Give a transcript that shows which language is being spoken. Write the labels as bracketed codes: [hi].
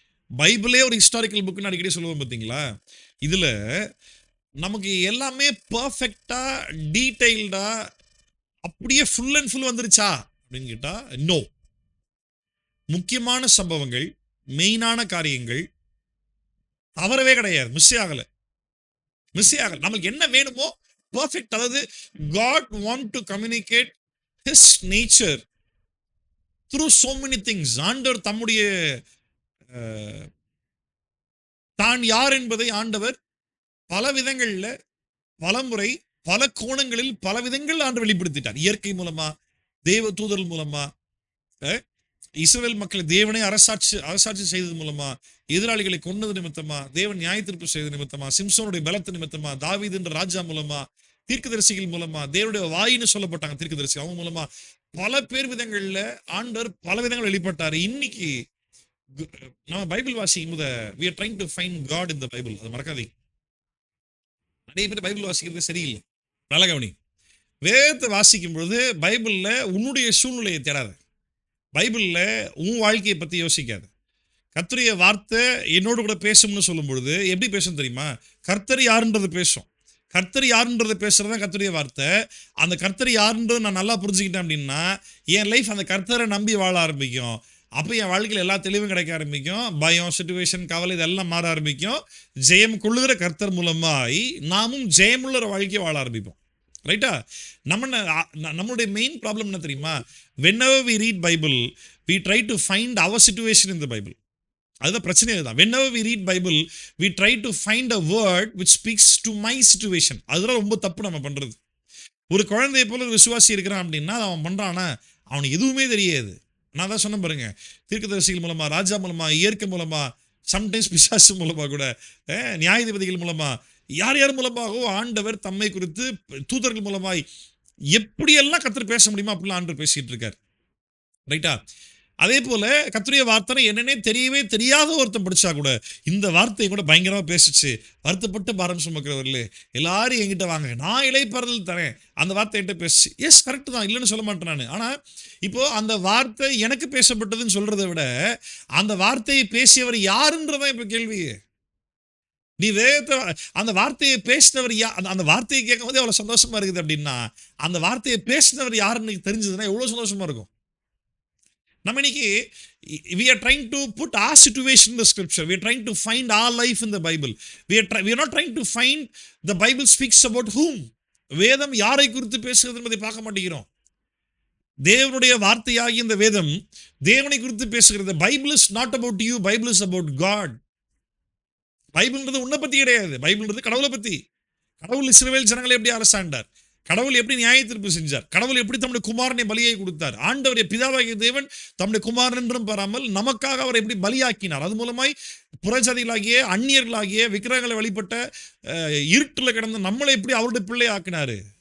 [ta] பைபிளே ஒரு ஹிஸ்டாரிக்கல் புக்னு அடிக்கடி சொல்லுவோம் பார்த்தீங்களா. இதுல நமக்கு எல்லாமே பர்ஃபெக்டா டீடைல்டா அப்படியே ஃபுல் அண்ட் ஃபுல் வந்துருச்சா அப்படின்னு கேட்டா நோ. முக்கியமான சம்பவங்கள், மெயினான காரியங்கள் தவறவே கிடையாது. மிஸ் ஆகல. நமக்கு என்ன வேணுமோ பர்ஃபெக்ட். [en] அதாவது God want to communicate his nature through so many things. [ta] ஆண்டவர் தம்முடைய தான் யார் என்பதை ஆண்டவர் பல விதங்கள்ல, பல முறை, பல கோணங்களில், பல விதங்கள் ஆண்டு வெளிப்படுத்திட்டார். இயற்கை மூலமா, தேவ தூதர்கள் மூலமா, இஸ்ரவேல் மக்களை தேவனை அரசாட்சி செய்தது மூலமா, எதிராளிகளை கொண்டது நிமித்தமா, தேவன் நியாய தீர்ப்பு செய்தது நிமித்தமா, சிம்சோனுடைய பலத்து நிமித்தமா, தாவீது என்ற ராஜா மூலமா, தீர்க்கதரிசிகள் மூலமா, தேவனுடைய வாயின்னு சொல்லப்பட்டாங்க தீர்க்கதரிசி, அவங்க மூலமா பல பேர் விதங்கள்ல ஆண்டவர் பல விதங்கள் வெளிப்பட்டாரு. இன்னைக்கு நம்ம பைபிள் வாசிக்கும் போது [en] we are trying to find God in the Bible. [ta] அது மறக்காதீங்க. நிறைய பேர் பைபிள் வாசிக்கிறது சரியில்லை. நல்ல கவனி. வேதத்தை வாசிக்கும் பொழுது பைபிள்ல உன்னுடைய சூழ்நிலையை தேடாத. பைபிள்ல உன் வாழ்க்கையை பத்தி யோசிக்காது. கர்த்தருடைய வார்த்தை என்னோடு கூட பேசும்னு சொல்லும் பொழுது எப்படி பேசும் தெரியுமா? கர்த்தர் யாருன்றது பேசும். கர்த்தர் யாருன்றது பேசுறது தான் கர்த்தருடைய வார்த்தை. அந்த கர்த்தர் யாருன்றது நான் நல்லா புரிஞ்சுக்கிட்டேன் அப்படின்னா என் லைஃப் அந்த கர்த்தரை நம்பி வாழ ஆரம்பிக்கும். அப்போ என் வாழ்க்கையில் எல்லா தெளிவும் கிடைக்க ஆரம்பிக்கும். பயம், சிச்சுவேஷன், கவலை இதெல்லாம் மாற ஆரம்பிக்கும். ஜெயம் கொள்ளுகிற கர்த்தர் மூலமாய் நாமும் ஜெயமுள்ள ஒரு வாழ்க்கையை வாழ ஆரம்பிப்போம். ரைட்டா? நம்மளுடைய மெயின் ப்ராப்ளம் என்ன தெரியுமா? [en] whenever we read Bible we try to find our situation in the Bible. [ta] அதுதான் பிரச்சனை. [en] அதுதான் whenever we read Bible we try to find a word which speaks to my situation. [ta] அதுதான் ரொம்ப தப்பு நம்ம பண்றது. ஒரு குழந்தைய போல விசுவாசி இருக்கிறான் அப்படின்னா அவன் பண்றானா அவனுக்கு எதுவுமே தெரியாது. நான் தான் சொன்ன பாருங்க, தீர்க்கதரிசிகள் மூலமா, ராஜா மூலமா, இயற்கை மூலமா, சம்டைம்ஸ் பிசாசு மூலமா கூட, நியாயாதிபதிகள் மூலமா, யார் யார் மூலமாகவோ ஆண்டவர் தம்மை குறித்து தூதர்கள் மூலமாய் எப்படியெல்லாம் கர்த்தர் பேச முடியுமோ அப்படிலாம் ஆண்டவர் பேசிட்டு இருக்கார். ரைட்டா? அதே போல கர்த்தருடைய வார்த்தை என்னன்னே தெரியவே தெரியாத ஒருத்தன் படிச்சா கூட இந்த வார்த்தையை கூட பயங்கரமா பேசிச்சு. வருத்தப்பட்டு பாரம் சுமக்கிறவர்களே எல்லாரும் என்கிட்ட வாங்க, நான் இளைப்பாறுதல் தரேன். அந்த வார்த்தை என்கிட்ட பேசு. எஸ், கரெக்ட் தான், இல்லைன்னு சொல்ல மாட்டேன் நான். ஆனா இப்போ அந்த வார்த்தை எனக்கு பேசப்பட்டதுன்னு சொல்றதை விட அந்த வார்த்தையை பேசியவர் யாருன்றதான் இப்ப கேள்வி. நீ வேதத்தை அந்த வார்த்தையை பேசினவர் அந்த வார்த்தையை கேட்கும் போது எவ்வளவு சந்தோஷமா இருக்குது அப்படின்னா அந்த வார்த்தையை பேசினவர் யாருன்னு தெரிஞ்சதுன்னா எவ்வளவு சந்தோஷமா இருக்கும். நம்ம இன்னைக்கு [en] we are trying to put our situation in the scripture. We are trying to find our life in the Bible. We are not trying to find the Bible speaks about whom. [ta] வேதம் யாரை குறித்து பேசுகிறது என்பதை பார்க்க மாட்டேங்கிறோம். தேவனுடைய வார்த்தையாகிய இந்த வேதம் தேவனை குறித்து பேசுகிறது. [en] Bible is not about you, Bible is about God. [ta] பைபிள்ன்றது உன்னை பத்தி கிடையாது. பைபிள்ன்றது கடவுளை பத்தி. கடவுள் இஸ்ரவேல் ஜனங்களை எப்படி அரசாண்டார், கடவுள் எப்படி நியாய தீர்ப்பு செஞ்சார், கடவுள் எப்படி தம்முடைய குமாரனை பலியை கொடுத்தார், ஆண்டவருடைய பிதாவாகிய தேவன் தம்முடைய குமாரன் என்றும் பாராமல் நமக்காக அவரை எப்படி பலியாக்கினார், அது மூலமாய் புறஜாதிகளாகிய அந்நியர்களாகிய விக்கிரகங்களை வழிபட்ட இருட்டில் கிடந்த நம்மளை எப்படி அவருடைய பிள்ளை ஆக்கினாரு.